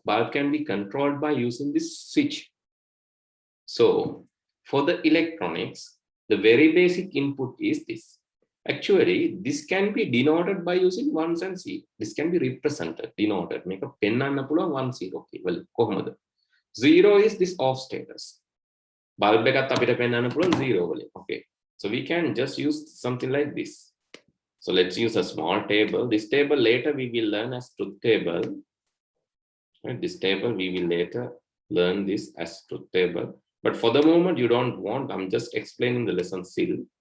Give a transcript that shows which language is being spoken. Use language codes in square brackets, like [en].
[en] Bulb can be controlled by using this switch. So for the electronics, the very basic input is this. Actually, this can be denoted by using ones and zeros. This can be represented, denoted. Make a pen and a 1 0. Okay, well, [si] කොහොමද? [en] 0 is this off status. [si] Bulb එකත් අපිට පෙන්වන්න පුළුවන් 0 වලින්. [en] Okay, so we can just use something like this. So let's use a small table. This table later we will learn as truth table. Right? This table we will later learn this as truth table. But for the moment you don't want, I'm just explaining the lesson still.